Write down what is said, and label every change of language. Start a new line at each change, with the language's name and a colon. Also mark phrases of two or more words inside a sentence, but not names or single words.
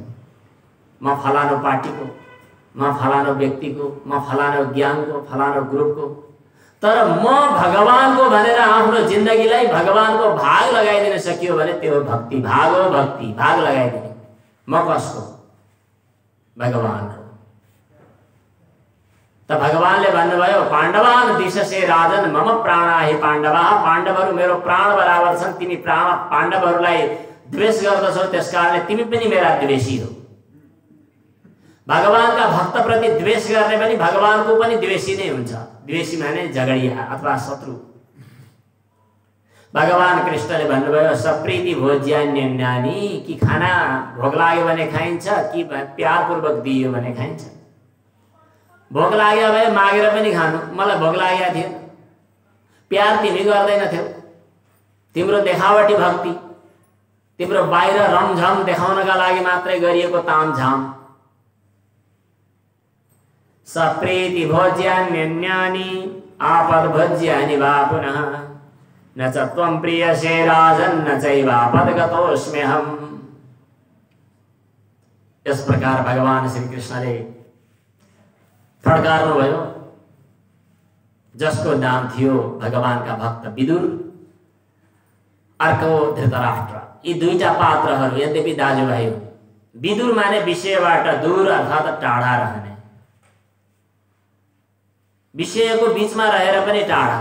Nepali: म फलानो पार्टीको, म फलानो व्यक्तिको, म फलानो ज्ञानको, फलानो ग्रुपको। तर म भगवानको भनेर आफ्नो जिन्दगीलाई भगवानको भाग लगाइदिन सकियो भने त्यो भक्ति भाग हो। भक्ति भाग लगाइदिने। म कसको? भगवानको। त भगवानले भन्नुभयो
Sanskrit: पाण्डवान दिशसे राजन मम प्राणा हि पाण्डवा,
Nepali: पाण्डवहरू मेरो प्राण बराबर छन्। तिमी पाण्डवहरूलाई द्वेष गर्दछौ, त्यसकारणले तिमी पनि मेरा द्वेषी हो। भगवानका भक्तप्रति द्वेष गर्ने पनि भगवानको पनि द्वेषी नै हुन्छ। द्वेषी माने झगडिया अथवा शत्रु। भगवान कृष्णले भन्नुभयो
Sanskrit: सप्रीति भोज्यान्यन्यानि,
Nepali: कि खाना भोग लाग्यो भने खाइन्छ कि प्यारपूर्वक दियो भने खाइन्छ। भोग लाग्यो भए मागेर पनि खानु। मलाई भोग लागेको थियो, प्यार तिमी गर्दैनथ्यौ। तिम्रो देखावटी भक्ति, तिम्रो बाहिर रमझम देखाउनका लागि मात्रै गरिएको तामझाम।
Sanskrit: सप्रीति भोज्यान्यन्यानि आपद भोज्यानि वा पुनः, न च त्वं प्रियसे राजन् न चैवापदगतोऽस्म्यहम्।
Hindi: इस प्रकार
Nepali: भगवान श्री कृष्णले फड्कार्नुभयो। जसको नाम थियो भगवानका भक्त विदुर, अर्को धृतराष्ट्र। यी दुईटा पात्रहरू यद्यपि दाजुभाइ हुन्। विदुर माने विषयबाट दूर अर्थात् टाढा रहने, विषयको बीचमा रहेर पनि टाढा।